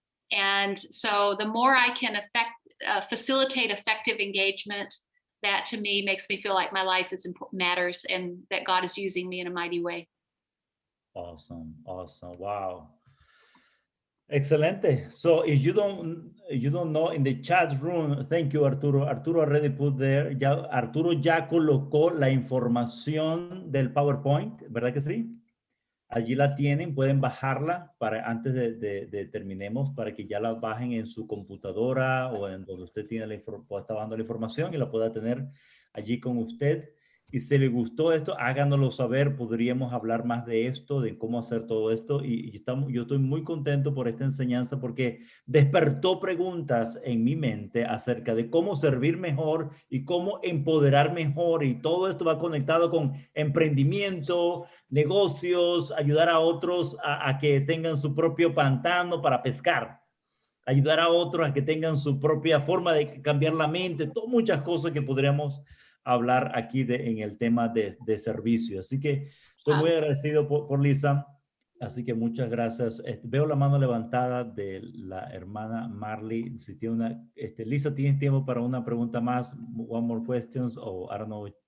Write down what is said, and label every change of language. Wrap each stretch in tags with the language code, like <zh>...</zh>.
<en>And so the more I can facilitate effective engagement, that to me makes me feel like my life matters and that God is using me in a mighty way. Awesome. Wow. Excelente. So if you don't know, in the chat room, thank you, Arturo. Arturo already put there.</en> <es>Arturo ya colocó la información del PowerPoint, ¿verdad que sí? Allí la tienen, pueden bajarla para antes de terminemos, para que ya la bajen en su computadora o en donde usted tiene está bajando la información y la pueda tener allí con usted. Y si le gustó esto, háganoslo saber. Podríamos hablar más de esto, de cómo hacer todo esto. Yo estoy muy contento por esta enseñanza porque despertó preguntas en mi mente acerca de cómo servir mejor y cómo empoderar mejor. Y todo esto va conectado con emprendimiento, negocios, ayudar a otros a que tengan su propio pantano para pescar, ayudar a otros a que tengan su propia forma de cambiar la mente, muchas cosas que podríamos hablar aquí en el tema de servicio. Así que estoy muy agradecido por Lisa. Así que muchas gracias. Veo la mano levantada de la hermana Marley. Si tiene Lisa, ¿tienes tiempo para una pregunta más?</es> <en>One more questions, or I don't know.</en>